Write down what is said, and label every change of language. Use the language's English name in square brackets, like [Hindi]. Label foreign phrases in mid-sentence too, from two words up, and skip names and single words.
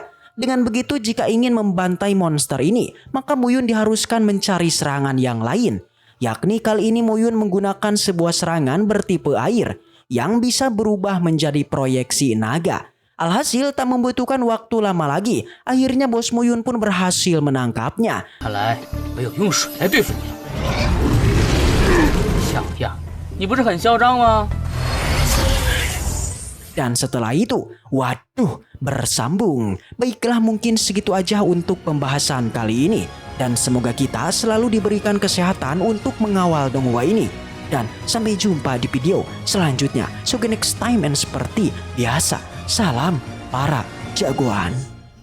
[Indonesian] Dengan begitu, jika ingin membantai monster ini, maka Muyun diharuskan mencari serangan yang lain. Yakni kali ini Muyun menggunakan sebuah serangan bertipe air yang bisa berubah menjadi proyeksi naga. Alhasil tak membutuhkan waktu lama lagi, akhirnya bos Muyun pun berhasil menangkapnya. [Chinese] 看来没有用水来对付你了。像样，你不是很嚣张吗？ [Indonesian] Dan setelah itu, waduh, bersambung. Baiklah, mungkin segitu aja untuk pembahasan kali ini. Dan semoga kita selalu diberikan kesehatan untuk mengawal Donghua ini. Dan sampai jumpa di video selanjutnya. [English] So next time, and [Indonesian] seperti biasa, salam para jagoan.